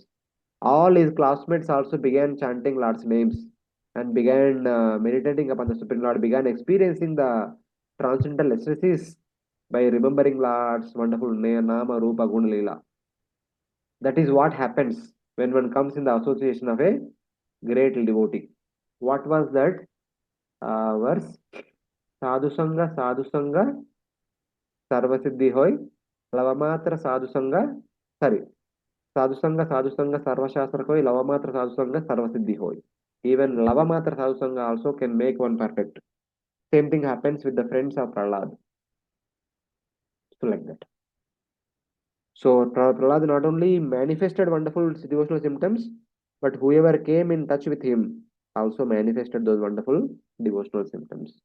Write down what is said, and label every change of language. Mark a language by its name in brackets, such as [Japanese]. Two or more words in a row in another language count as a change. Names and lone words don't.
[English] All his classmates also began chanting Lord's names and began meditating upon the Supreme Lord, began experiencing the transcendental ecstasies by remembering Lord's wonderful [Sanskrit] नाम, रूप, गुण, लीला. [English] That is what happens when one comes in the association of a great devotee. What was that verse? [Bangla] সাধু সঙ্গ, সর্বসিদ্ধি হয়, লবমাত্র সাধু সঙ্গ, sorry, সাধু সঙ্গ, সর্বশাস্ত্র হয়, লবমাত্র সাধু সঙ্গ, সর্বসিদ্ধি হয়. [English] Even [Bangla] লবমাত্র সাধু সঙ্গ [English] also can make one perfect. Same thing happens with the friends of Prahlad. So like that. So Prahlad not only manifested wonderful devotional symptoms, but whoever came in touch with him also manifested those wonderful devotional symptoms.